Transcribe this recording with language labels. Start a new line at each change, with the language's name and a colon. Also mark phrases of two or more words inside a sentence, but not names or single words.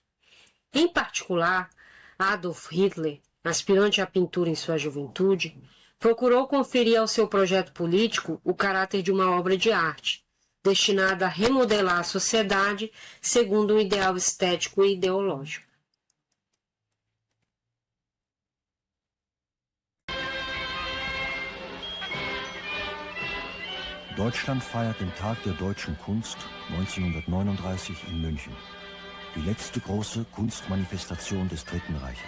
Portuguese: Em particular, Adolf Hitler, aspirante à pintura em sua juventude, procurou conferir ao seu projeto político o caráter de uma obra de arte, destinada a remodelar a sociedade segundo um ideal estético e ideológico.
German: Deutschland feiert den Tag der deutschen Kunst 1939 in München. Die letzte große Kunstmanifestation des Dritten Reiches.